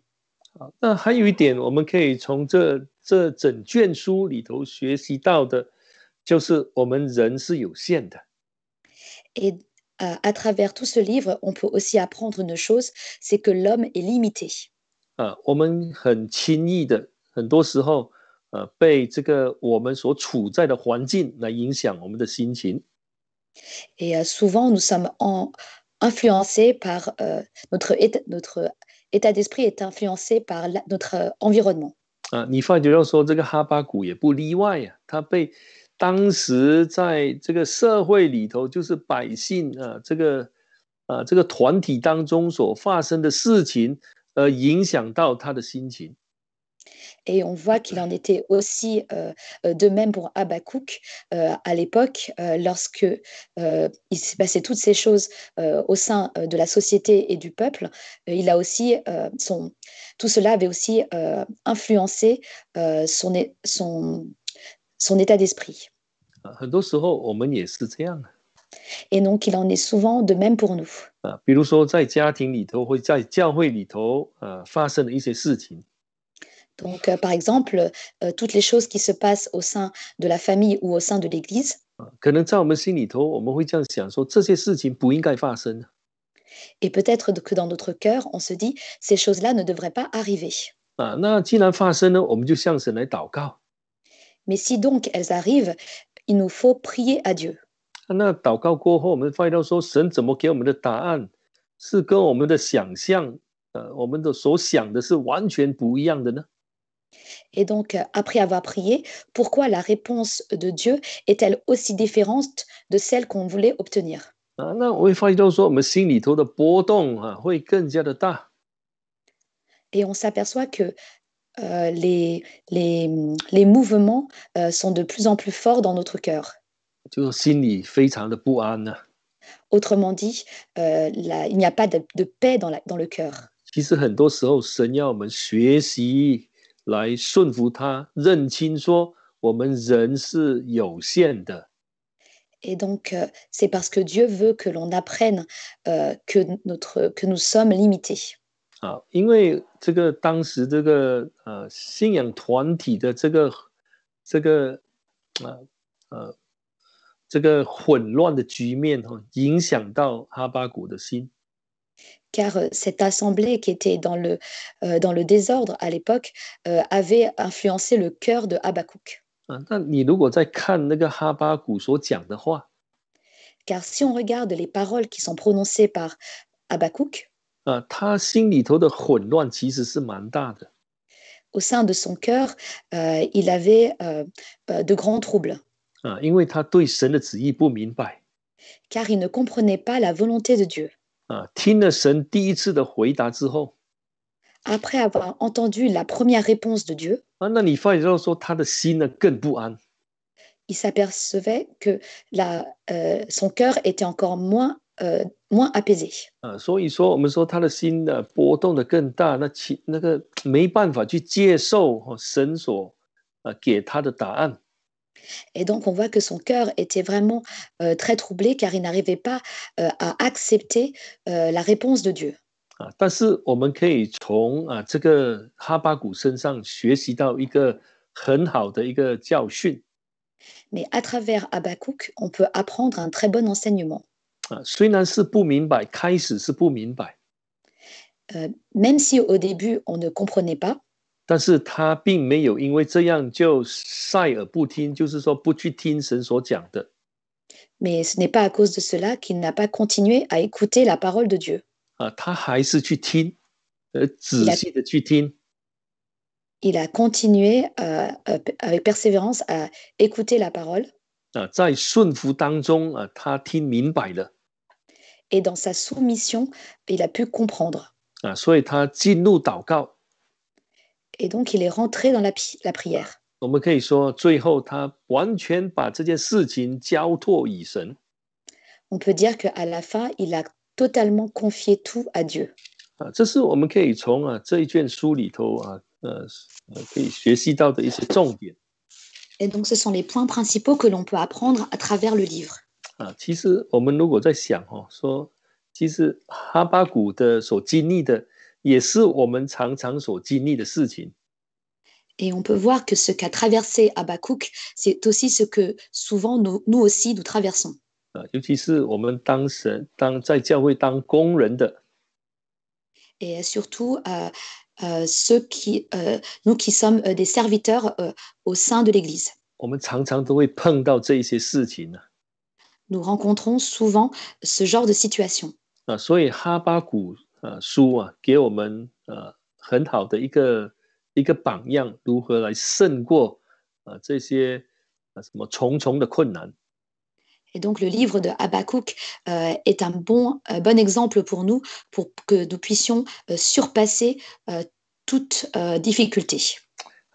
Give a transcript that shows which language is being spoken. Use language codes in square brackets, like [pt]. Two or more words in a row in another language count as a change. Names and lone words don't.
[zh] 那还有一点，我们可以从这整卷书里头学习到的，就是我们人是有限的。 [fr] Et à travers tout ce livre, on peut aussi apprendre une chose, c'est que l'homme est limité. [zh] 我们很轻易的，很多时候。被这个我们所处在的环境来影响我们的心情。 [fr] Et souvent, nous sommes influencés par notre état d'esprit est influencé par notre environnement. [zh] 你发觉到说这个哈巴谷也不例外啊，他被当时在这个社会里头，就是百姓这个团体当中所发生的事情，影响到他的心情。 [fr] Et on voit qu'il en était aussi de même pour Habakkuk à l'époque, lorsque il s'est passé toutes ces choses au sein de la société et du peuple. Il a aussi tout cela avait aussi influencé son état d'esprit. [zh] 很多时候我们也是这样 [fr] Et donc, il en est souvent de même pour nous. [zh] 比如说在家庭里头或在教会里头发生的一些事情 [fr] Donc, par exemple, toutes les choses qui se passent au sein de la famille ou au sein de l'Église. [zh] 可能在我们心里头我们会这样想说这些事情不应该发生 [fr] Et peut-être que dans notre cœur, on se dit, ces choses-là ne devraient pas arriver. [zh] 那既然发生了我们就向神来祷告 [fr] Mais si donc elles arrivent, il nous faut prier à Dieu. [zh] 那祷告过后我们发现到说神怎么给我们的答案是跟我们的想象我们的所想的是完全不一样的呢 [fr] Et donc, après avoir prié, pourquoi la réponse de Dieu est-elle aussi différente de celle qu'on voulait obtenir? [zh] 那我会发现到说我们心里头的波动会更加的大 [fr] Et on s'aperçoit que les mouvements sont de plus en plus forts dans notre cœur. [zh] 就心里非常的不安呢 [fr] Autrement dit, il n'y a pas de paix dans le cœur. [zh] 其实很多时候神要我们学习来顺服他认清说我们人是有限的 [fr] Et donc, c'est parce que Dieu veut que l'on apprenne que nous sommes limités. [zh] 因为这个当时这个信仰团体的这个这个混乱的局面影响到哈巴谷的心 [fr] Car cette assemblée qui était dans le désordre à l'époque avait influencé le cœur de Habakkuk. [zh] 那你如果在看那个哈巴谷所讲的话 [fr] Car si on regarde les paroles qui sont prononcées par Habakkuk, [zh] 他心里头的混乱其实是蛮大的 [fr] au sein de son cœur, il avait de grands troubles, [zh] 因为他对神的旨意不明白 [fr] car il ne comprenait pas la volonté de Dieu. [zh] 听了神第一次的回答之后 [fr] Après avoir entendu la première réponse de Dieu, [zh] 那你发现到说他的心呢更不安 [fr] il s'apercevait que son cœur était encore moins apaisé. [zh] 所以说我们说他的心波动的更大那个没办法去接受神所给他的答案 [fr] Et donc, on voit que son cœur était vraiment très troublé car il n'arrivait pas à accepter la réponse de Dieu. [zh] 但是我们可以从这个哈巴谷身上学习到一个很好的一个教训 [fr] Mais à travers Habakkuk, on peut apprendre un très bon enseignement. [zh] 虽然是不明白开始是不明白 [fr] Même si au début, on ne comprenait pas, [zh] 但是他并没有因为这样就塞耳不听就是说不去听神所讲的 [fr] mais ce n'est pas à cause de cela qu'il n'a pas continué à écouter la parole de Dieu. [zh] 他还是去听仔细的去听 [fr] Il a continué avec persévérance à écouter la parole. [zh] 在顺服当中他听明白了 [fr] Et dans sa soumission, il a pu comprendre. [zh] 所以他进入祷告 [fr] Et donc, il est rentré dans la prière. [zh] 我们可以说最后他完全把这件事情交托与神 [fr] On peut dire qu'à la fin, il a totalement confié tout à Dieu. [zh] 这是我们可以从这一卷书里头可以学习到的一些重点 [fr] Et donc, ce sont les points principaux que l'on peut apprendre à travers le livre. [zh] 其实我们如果在想说其实哈巴谷的所经历的也是我们常常所经历的事情 [fr] Et on peut voir que ce qu'a traversé Habakkuk, c'est aussi ce que souvent nous aussi nous traversons. [zh] 尤其是我们在教会当工人的 [fr] Et surtout nous qui sommes des serviteurs au sein de l'Église. [zh] 我们常常都会碰到这一些事情 [fr] Nous rencontrons souvent ce genre de situation. [zh] 所以哈巴谷书给我们很好的一个榜样，如何来胜过这些什么重重的困难。 [fr] Et donc le livre de Habakkuk est un bon exemple pour nous, pour que nous puissions surpasser toute difficulté.